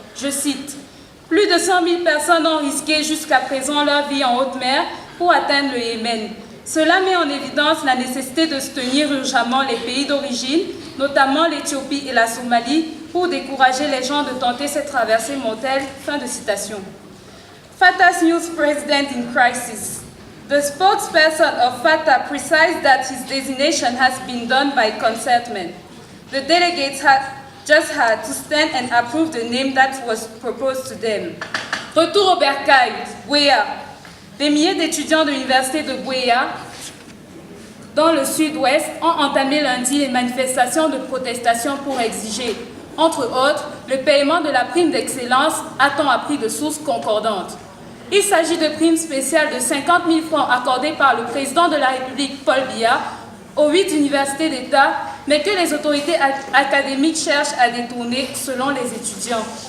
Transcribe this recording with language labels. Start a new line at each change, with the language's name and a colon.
French: Je cite, « Plus de 100 000 personnes ont risqué jusqu'à présent leur vie en haute mer pour atteindre le Yémen. Cela met en évidence la nécessité de soutenir urgemment les pays d'origine, notamment l'Éthiopie et la Somalie, pour décourager les gens de tenter cette traversée mortelle. » Fin de citation.
English: Fatah's new president in crisis. The spokesperson of Fatah precised that his designation has been done by concertment. The delegates just had to stand and approve the name that was proposed to them.
French: Retour au bercail, Buea. Des milliers d'étudiants de l'université de Buea, dans le sud-ouest, ont entamé lundi les manifestations de protestation pour exiger, entre autres, le paiement de la prime d'excellence, a-t-on appris de sources concordantes. Il s'agit de primes spéciales de 50 000 francs accordées par le président de la République, Paul Biya, aux 8 universités d'État, mais que les autorités académiques cherchent à détourner selon les étudiants.